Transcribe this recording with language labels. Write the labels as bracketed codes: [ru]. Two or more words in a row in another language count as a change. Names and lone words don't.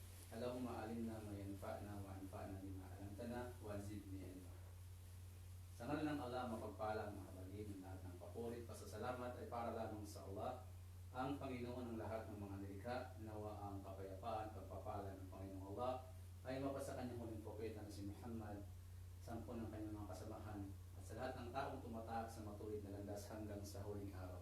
[ar] اللهم علمنا ما ينفعنا وانفعنا بما علمتنا وزدني علما. [tl] Sa ngalan ng Allah, mapagpalang mahabagin ng lahat ng papuri, pasasalamat ay para lamang sa Allah, ang Panginoon ng lahat ng mga nilikha. Nawa ang kapayapaan, pagpapala ng Panginoong Allah ay mapasa kanyang huling propeta na si Muhammad, sampo ng kanyang mga kasamahan, at sa lahat ng taong tumatak sa matuwid na landas hanggang sa huling araw.